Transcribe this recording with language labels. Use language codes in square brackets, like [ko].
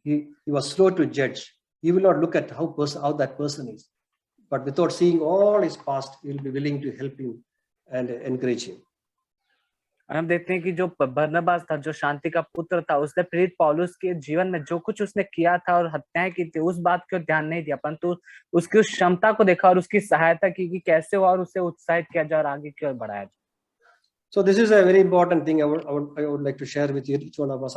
[en] He was slow to judge. He will not look at how that person is, but without seeing all his past, he will be willing to help him and encourage him. [hi] और हम देखते हैं कि जो बरनबास था, जो शांति का पुत्र था, उसने प्रेरित पौलुस के जीवन में जो कुछ उसने किया था और हत्याएं की थी, उस बात को ध्यान नहीं दिया, परंतु उसकी उस क्षमता को देखा और उसकी सहायता की कि कैसे हुआ और उसे उत्साहित किया जाए और आगे की ओर बढ़ाया जाए। [en] So this is a very important thing I would like to share with each one of us.